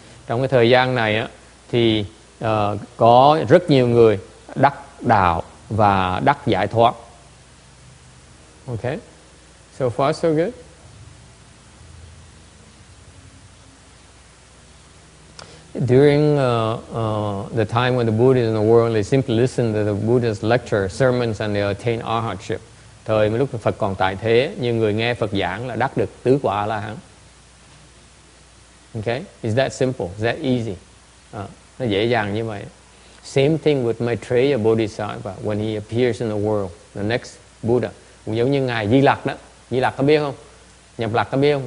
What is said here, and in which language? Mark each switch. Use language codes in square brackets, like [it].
[vi] Trong cái thời gian này á, thì có rất nhiều người đắc đạo và đắc giải thoát. [en] Okay, so far so good. During the time when the Buddha is in the world, they simply listen to the Buddha's lecture, sermons, and they attain arhatship. [vi] Thời lúc Phật còn tại thế, nhiều người nghe Phật giảng là đắc được tứ quả A-la-hán. [en] Okay, is that simple? Is that easy? [vi] Nó dễ dàng như vậy. [en] Same thing with Maitreya Bodhisattva when he appears in the world, the next Buddha. [vi] Cũng giống như ngài Di Lặc đó. Di Lặc có biết không? Nhập Lặc có biết không?